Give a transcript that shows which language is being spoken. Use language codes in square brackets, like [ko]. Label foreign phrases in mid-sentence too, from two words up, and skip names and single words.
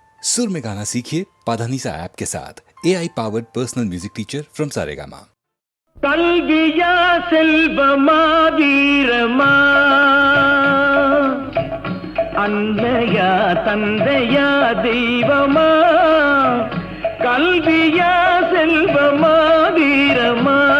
[hi] सुर में गाना सीखिए पाधानीसा ऐप के साथ [en] AI powered personal music teacher from Saregama. [ta] கல்வியா செல்வமா வீரமா, அன்னையா தந்தையா தெய்வமா, கல்வியா செல்வமா வீரமா,